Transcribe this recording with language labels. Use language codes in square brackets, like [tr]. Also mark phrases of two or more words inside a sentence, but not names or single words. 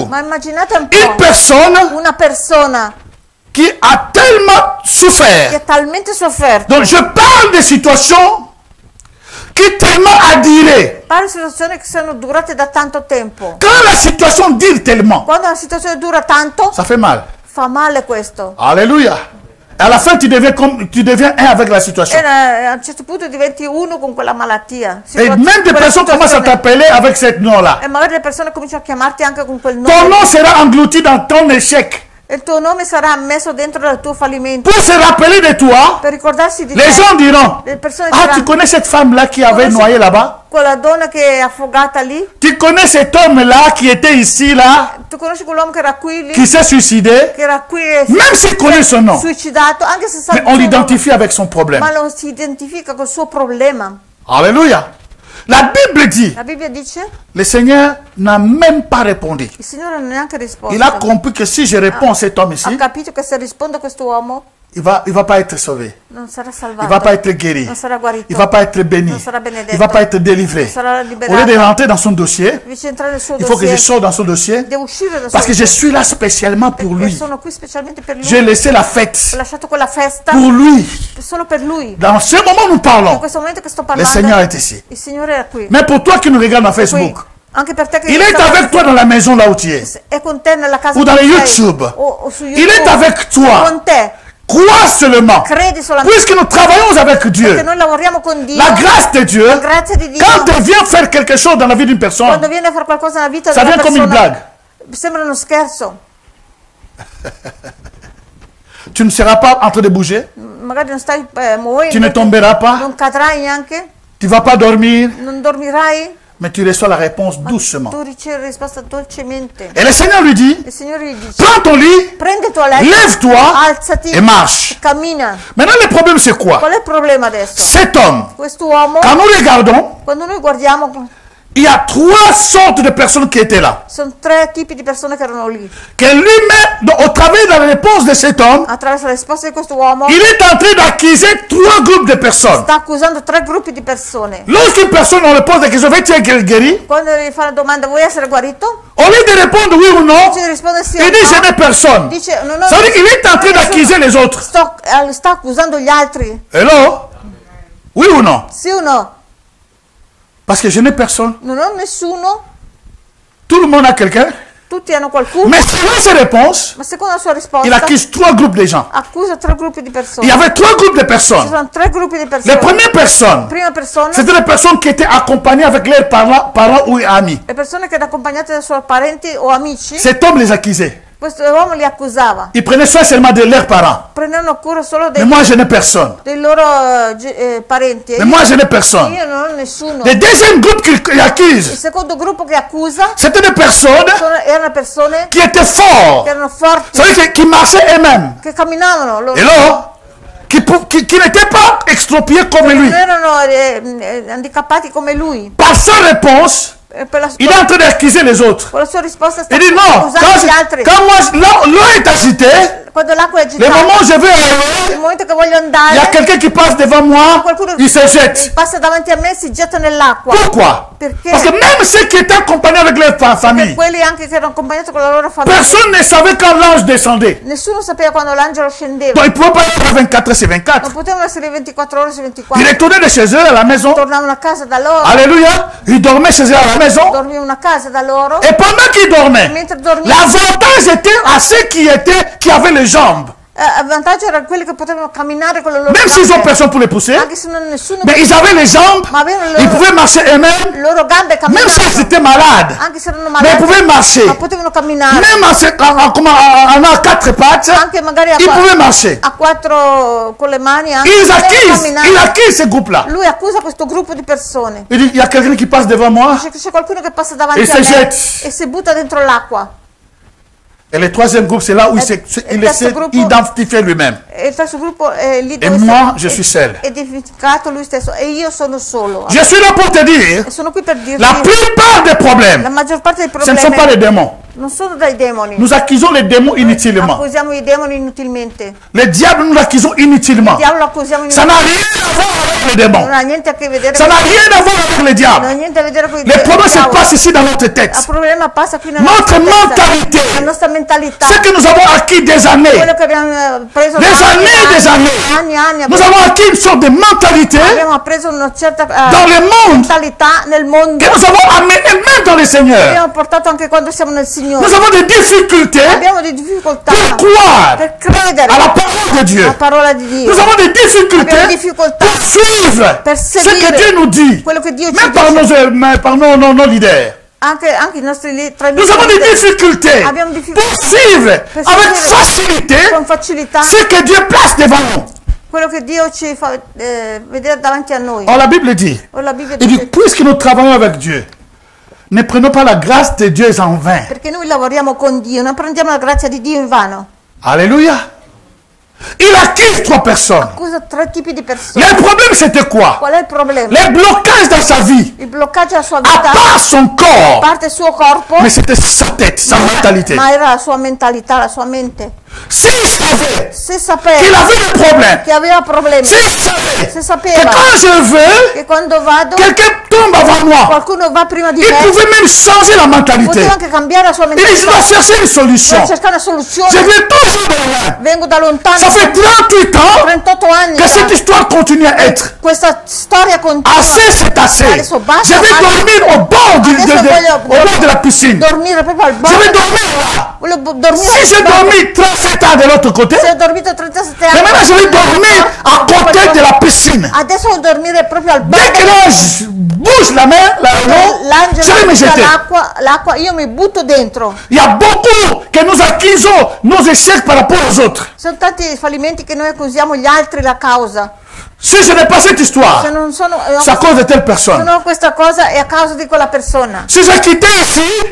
[it] Ma immaginate un [fr] une [it] po', [fr] personne [it] una persona [fr] qui a tellement [it] che [fr] souffert. [it] ha talmente sofferto. [fr] Donc je parle de situations qui tellement a duré. [it] Parlo di situazioni che sono durate da tanto tempo. [fr] Quand la situation dure tellement, [it] Quando una situazione dura tanto, [fr] ça fait mal. [it] fa male questo. [fr] Alléluia. Et à la fin, tu deviens un avec la situation. [it] E a un certo punto diventi uno con quella malattia. [fr] Et même des personnes commencent à t'appeler avec ce nom-là. [it] E magari le persone cominciano a chiamarti anche con quel [fr] Ton [it] nome. [fr] nom sera englouti dans ton échec. [it] E il tuo nome sarà messo dentro il tuo fallimento. [fr] Pour se rappeler de toi, [it] Per ricordarsi di [fr] les [it] te, [fr] gens diront, [it] le persone [fr] ah, tu [it] diranno, [fr] connais cette femme-là qui avait Comment noyé là-bas? [it] quella donna che è affogata lì, [fr] Tu connais cet homme-là qui était ici, là, [it] tu conosci quell'uomo che era qui lì, [fr] qui s'est suicidé? [it] che era qui e [fr] Même s'il connaît son nom, [it] suicidato, anche se sa [fr] mais il on [it] suo [fr] l'identifie avec son [it] nome, [fr] problème. [it] ma lo si identifica col suo problema. [fr] Alléluia. La Bible dit, [it] La Bibbia dice, [fr] le Seigneur n'a même pas répondu. [it] il Signore non ha neanche risposto. [fr] Il a compris que si je réponds à cet homme [it] Ha [fr] ici, [it] capito che se risponde a quest'uomo [fr] il va pas être sauvé. [it] non sarà [fr] Il [it] salvato, [fr] va pas être guéri. [it] non sarà guarito, [fr] Il va pas être béni. [it] non sarà benedetto, [fr] Il va pas être délivré. [it] non sarà [fr] Au lieu [it] liberato. [fr] de rentrer dans son dossier, [it] Invece di entrare nel suo [fr] il faut que je [it] dossier, [fr] sorte dans son dossier [it] deve uscire dal [fr] parce que [it] suo [fr] je suis là spécialement pour [it] dossier. E [fr] lui. [it] sono qui specialmente per lui. [fr] J'ai laissé la fête [it] Ho lasciato quella festa [fr] pour lui. [it] solo per lui. [fr] Dans ce moment où nous [it] In [fr] parlons, [it] questo momento che sto [fr] le [it] parlando, [fr] Seigneur est ici. [it] il Signore è qui. [fr] Mais pour toi qui nous regardes dans [it] Qui. [fr] Facebook, [it] Anche per te che [fr] il est avec toi dans la maison là où tu es. [it] è con te nella casa [fr] Ou dans [it] dove [fr] le [it] sei, [fr] YouTube. [it] o su YouTube. [fr] Il est avec [it] È [fr] toi. [it] con te. [fr] Crois seulement. [it] Credi solamente. [fr] Puisque nous travaillons avec [it] Perché [fr] Dieu, [it] noi lavoriamo con Dio. [fr] la grâce de Dieu, [it] La grazia di Dio. [fr] quand elle vient faire quelque chose dans la vie d'une personne, [it] Quando viene a fare qualcosa nella vita [fr] ça [it] della [fr] vient comme une [it] persona, [fr] blague. [it] sembra uno scherzo. [fr] Tu ne seras pas en train de bouger, [it] Magari non stai [fr] tu ne [it] muovendo, [fr] tomberas pas, [it] non cadrai neanche, [fr] tu ne vas pas dormir, [it] non dormirai, [fr] mais tu reçois la réponse doucement. [it] tu ricevi la risposta dolcemente. [fr] Et le Seigneur lui dit, [it] Il Signore gli dice: [fr] prends ton lit, [it] prendi il tuo letto, [fr] lève-toi [it] alzati [fr] et marche. [it] cammina. [fr] Maintenant, le problème, c'est quoi? [it] Qual è il problema adesso? [fr] Cet homme, [it] Quest'uomo, [fr] quand nous regardons, [it] quando noi guardiamo, [fr] il y a 3 sortes de personnes qui étaient là. [it] sono 3 tipi di persone che erano lì. [fr] Que lui-même, au travers de la réponse de cet homme, [it] Attraverso la risposta di quest'uomo [fr] il est en train d'accuser 3 groupes de personnes. [it] sta accusando 3 gruppi di persone. [fr] Lorsqu'une personne, on lui pose la question, veux-tu être guéri? [it] Quando gli fa la domanda: vuoi essere guarito? [fr] Au lieu de répondre oui ou non, [it] Ci risponde sì o [fr] il dit je [it] no. [fr] n'ai personne. [it] Dice: non ho [fr] Ça veut dire qu'il est en train d'accuser les autres. [it] sta accusando gli altri. [fr] Hello? Oui ou non? [it] Sì o no? [fr] Parce que je n'ai personne. [it] Non ho nessuno, [fr] Tout le monde a quelqu'un. [it] tutti hanno qualcuno. [fr] Mais selon ses réponses, [it] Ma secondo la sua [fr] il [it] risposta [fr] accuse 3 groupes de gens. [it] accusa 3 gruppi di [fr] Il [it] persone. [fr] y avait 3 groupes de [it] Ci [fr] personnes. [it] sono 3 gruppi di [fr] Les [it] persone. [fr] premières personnes, [it] Prima persona, [fr] c'était les personnes qui étaient accompagnées avec leurs parents ou amis. [it] le persone che erano accompagnate dai suoi parenti o amici, [fr] Cet homme les accusait. [it] questo uomo li accusava. [fr] Il prenait soin seulement de leurs parents. [it] Prendevano cura solo [fr] Mais moi, je n'ai personne. [it] dei loro parenti. [fr] Mais moi, je n'ai personne. [it] Io non ho nessuno. [fr] Le deuxième groupe qu'il [it] Il [fr] accuse, [it] secondo gruppo che accusa [fr] c'était des personnes [it] erano persone [fr] qui étaient forts. [it] che erano forti, [fr] Ça veut dire qui marchaient eux-mêmes. [it] che camminavano loro. [fr] Et là, qui n'étaient pas expropriés comme lui. [it] Non erano handicappati come lui. [fr] Par sa réponse, [it] Per la, [fr] il est en train d'accuser les autres. [it] con la sua risposta sta [fr] Il dit non, [it] accusando gli altri. [fr] quand moi, l'eau est agitée, [it] Quando l'acqua è [fr] le [it] agitata, [fr] moment où je vais aller, [it] nel momento che voglio [fr] il y a [it] andare, [fr] quelqu'un qui passe devant moi, [it] qualcuno [fr] il se jette. [it] passa davanti a me e si getta nell'acqua. [fr] Pourquoi? [it] Perché? [fr] Parce que même ceux qui étaient accompagnés avec leur famille, [it] Quelli anche che erano accompagnati con la loro famiglia, [fr] personne ne savait quand l'ange descendait. [it] nessuno sapeva quando l'angelo scendeva. [fr] Donc ils ne pouvaient pas être 24 sur [it] Non [fr] 24. [it] potevano essere 24 ore su 24. [fr] Ils retournaient de chez eux à la maison. [it] Tornavano a casa da loro, [fr] Alléluia. Ils dormaient chez eux à la maison. [it] dormivano a casa da loro. [fr] Et pendant qu'ils dormaient, [it] Mentre dormivano, [fr] l'avantage était à ceux qui avaient les jambes. [it] il vantaggio era quelli che potevano camminare con le loro [fr] Même s'ils ont [it] gambe. [fr] personne pour les pousser, [it] Anche se non nessuno, [fr] mais ils avaient les jambes, [it] ma avevano [fr] ils pouvaient marcher eux-mêmes, [it] le loro gambe [fr] même [it] camminavano. [fr] s'ils étaient malades. [it] Anche se erano [fr] Mais ils [it] malati, [fr] pouvaient marcher. [it] ma potevano camminare. [fr] Même en 4 pattes, [it] Anche magari [fr] ils pouvaient marcher. [it] a 4 con le mani, anche [fr] Ils [it] potevano [fr] accusent, [it] camminare. [fr] ils accusent ce groupe-là. [it] Lui accusa questo gruppo di persone. [fr] Il dit, il y a quelqu'un qui passe devant moi. [it] Dice che c'è qualcuno che passa davanti E a si me [fr] jette. [it] e si butta dentro l'acqua. [fr] Et le troisième groupe, c'est là où il [it] terzo [fr] essaie [it] gruppo- [fr] d'identifier lui-même. [it] E il terzo gruppo è lì E dove [fr] moi, [it] si [fr] je suis seul. [it] è identificato lui stesso e io sono solo. [fr] Je suis là pour te dire, [it] E sono qui per dirti [fr] la plupart des [it] la [fr] problèmes, [it] maggior parte dei [fr] ce ne sont pas [it] problemi [fr] les démons. [it] non sono dai demoni. [fr] Nous accusons les démons inutilement. [it] Accusiamo i demoni inutilmente. [fr] Le diable, nous l'accusons inutilement. [it] Il diavolo lo accusiamo [fr] Ça [it] inutilmente. [fr] n'a rien à voir avec les démons. [it] Non ha niente a che vedere [fr] Ça [it] con [fr] n'a rien à voir avec le [it] non [fr] diable. [it] ha niente a vedere con i [fr] Le problème se [it] diavolo. [fr] passe ici dans notre [it] Il [fr] tête. [it] problema passa qui nella [fr] Notre [it] nostra testa. [fr] mentalité. [it] La nostra mentalità. [fr] Ce que nous avons acquis des années. [it] Quello che abbiamo preso [fr] Des années et des années. [it] anni [fr] Nous avons acquis une sorte de mentalité [it] abbiamo appreso una certa [fr] dans le monde [it] mentalità nel mondo [fr] que nous avons amené même dans le Seigneur. [it] abbiamo portato anche quando siamo nel Signore. [fr] Nous avons des difficultés [it] Abbiamo delle difficoltà [fr] pour croire [it] per credere [fr] à la parole de Dieu. [it] alla parola di Dio. [fr] Nous avons des difficultés [it] Abbiamo difficoltà [fr] pour suivre [it] per [fr] ce que [it] seguire [fr] Dieu nous dit, [it] quello che Dio ci [fr] même par [it] dice. [fr] nos leaders. [it] Anche i nostri tra i [fr] Nous avons des [it] nostri [fr] difficultés [it] abbiamo difficoltà [fr] pour suivre [it] per [fr] avec [it] seguire [fr] facilité [it] con facilità [fr] ce que Dieu place devant nous. [it] quello che Dio ci fa vedere davanti a noi. [fr] Or, la Bible dit, [it] O la Bibbia [fr] il dit, [it] dice [fr] puisque nous travaillons avec Dieu, ne prenons pas la grâce de Dieu en vain. [it] perché noi lavoriamo con Dio, non prendiamo la grazia di Dio in vano. [fr] Alléluia. Il accuse 3 personnes. [it] Accusa 3 tipi di persone. [fr] Le problème, c'était quoi? [it] Qual è il problema? [fr] Les blocages dans sa vie, [it] Il bloccaggio alla sua [fr] à [it] vita, [fr] part son [it] a [fr] corps, [it] parte il suo corpo, [fr] mais c'était sa tête, sa mentalité. [it] ma era la sua mentalità, la sua mente. [fr] S'il savait [it] Se [fr] qu'il [it] sapeva [fr] avait des problèmes, [it] che aveva problemi, [fr] s'il savait [it] se [fr] que [it] sapeva [fr] quand je veux, [it] che quando vado [fr] quelqu'un tombe avant moi, [it] qualcuno va prima di [fr] il [it] me, [fr] pouvait même changer la mentalité. [it] poteva anche cambiare la sua [fr] Il dit, je [it] mentalità, [fr] dois chercher une [it] per [fr] solution. [it] cercare una [fr] Je [it] soluzione, [fr] vais toujours de loin. [it] vengo da lontano. [fr] Ça fait 38 ans [it] 38 anni [fr] que cette histoire continue à être. [it] questa storia continua. [fr] Assez, c'est assez. [it] Adesso basta. [fr] Je vais dormir au bord, au bord de la piscine. [it] Dormire proprio al [fr] Je [it] bordo. [fr] vais dormir là. [it] Volevo dormire [fr] Si j'ai dormi 37 ans de l'autre côté, [it] se ho dormito 37 anni. [fr] mais maintenant je vais dormir à côté de la piscine. [it] Adesso devo dormire proprio al [fr] Dès [it] bordo. [fr] que l'ange bouge la main, l'eau, je vais me [it] L'angelo [fr] jeter. [it] l'acqua, io mi butto dentro. [fr] Il y a beaucoup que nous accusons nos échecs par rapport aux autres. [it] Sono tanti fallimenti che noi accusiamo gli altri la causa. [fr] Si ce n'est pas cette histoire, [it] Se non sono, [fr] c'est à cause de telle [it] se [fr] personne. [it] non ho questa cosa è a causa di quella persona. [fr] Si j'ai quitté ici,